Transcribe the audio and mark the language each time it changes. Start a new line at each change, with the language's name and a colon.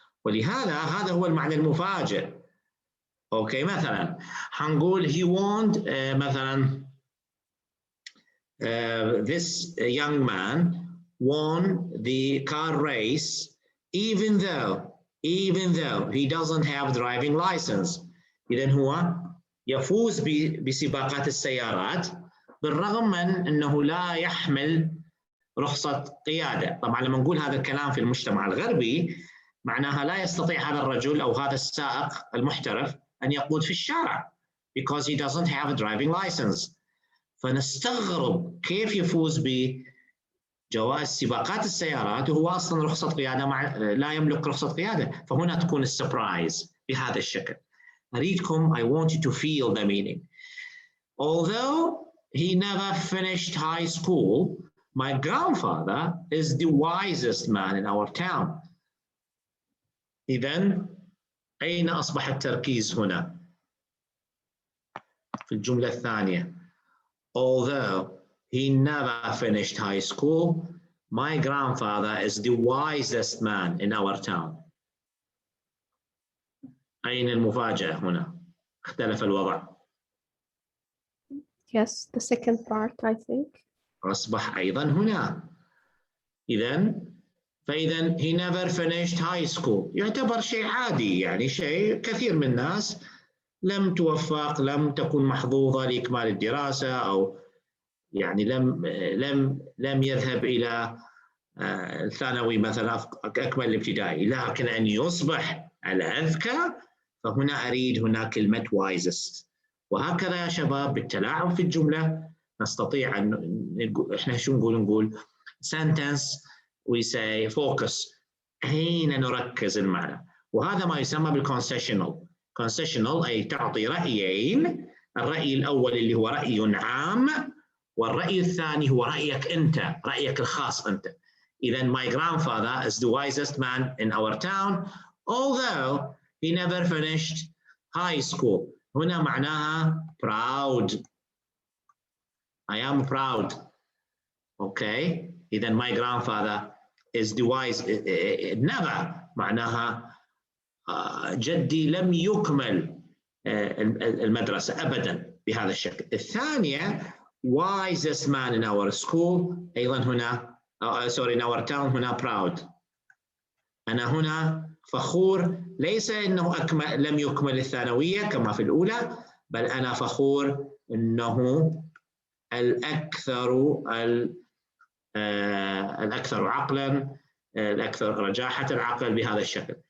Arabic: ولهذا هذا هو المعنى المفاجئ. اوكي، مثلا حنقول
English: he won مثلا this young man won the car race even though he doesn't have driving license.
Arabic: إذن هو يفوز بسباقات السيارات بالرغم من أنه لا يحمل رخصة قيادة. طبعا لما نقول هذا الكلام في المجتمع الغربي معناها لا يستطيع هذا الرجل أو هذا السائق المحترف أن يقود في الشارع
English: because he doesn't have a driving license.
Arabic: فنستغرب كيف يفوز بجواز سباقات السيارات وهو أصلا رخصة قيادة لا يملك رخصة قيادة. فهنا تكون السبرايز بهذا الشكل. أريدكم
English: I want you to feel the meaning. Although he never finished high school, my grandfather is the wisest man in our town.
Arabic: إذن أين أصبح التركيز هنا؟ في الجملة الثانية.
English: Although he never finished high school, my grandfather is the wisest man in our town.
Arabic: أين المفاجأة هنا؟ اختلف الوضع.
English: Yes, the second part, I think.
Arabic: أصبح أيضا هنا. فإذا
English: he never finished high school
Arabic: يعتبر شيء عادي، يعني شيء كثير من الناس لم توفق، لم تكن محظوظة لإكمال الدراسة، أو يعني لم يذهب إلى الثانوي مثلا، أكمل الابتدائي، لكن أن يصبح الأذكى فهنا أريد هنا كلمة wisest. وهكذا يا شباب بالتلاعب في الجملة نستطيع أن إحنا شو نقول
English: sentence we say focus،
Arabic: أين نركز المعنى، وهذا ما يسمى بالconcessional. concessional أي تعطي رأيين الرأي الأول اللي هو رأي عام، والرأي الثاني هو رأيك أنت، رأيك الخاص أنت.
English: إذا my grandfather is the wisest man in our town although he never finished high school.
Arabic: هنا معناها proud.
English: I am proud. Okay. إذا my grandfather is the wise.
Arabic: never معناها جدي لم يكمل المدرسة أبدا بهذا الشكل.
English: الثانية wisest man in our school
Arabic: أيضا هنا
English: sorry in our town هنا proud.
Arabic: أنا هنا فخور، ليس إنه لم يكمل الثانوية كما في الأولى، بل أنا فخور إنه الأكثر عقلاً، الأكثر رجاحة العقل بهذا الشكل.